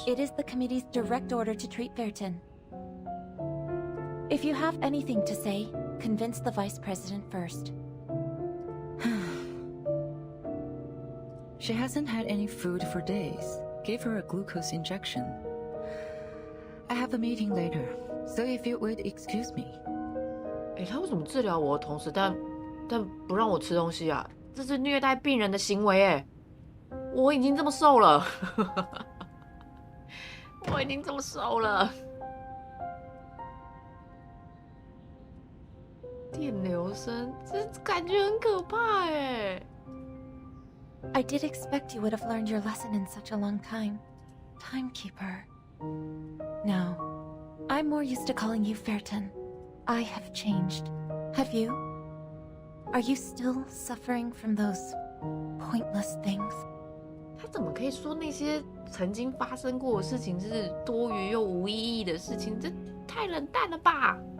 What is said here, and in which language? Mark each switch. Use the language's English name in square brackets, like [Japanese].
[English] It is the committee's direct order to treat Verton. If you have anything to say, convince the Vice President first. She hasn't had any food for days. Gave her a glucose injection. I have a meeting later, so if you would excuse me. [Chinese] 他为什么治疗我的同时，但但不让我吃东西啊，这是虐待病人的行为哎！我已经这么瘦了，我已经这么瘦了。电流声，这感觉很可怕哎。 [English] I did expect you would have learned your lesson in such a long time, Timekeeper. No, I'm more used to calling you Fairton. I have changed. Have you? Are you still suffering from those pointless things? [Chinese] 他怎么可以说那些曾经发生过的事情是多余又无意义的事情？这太冷淡了吧！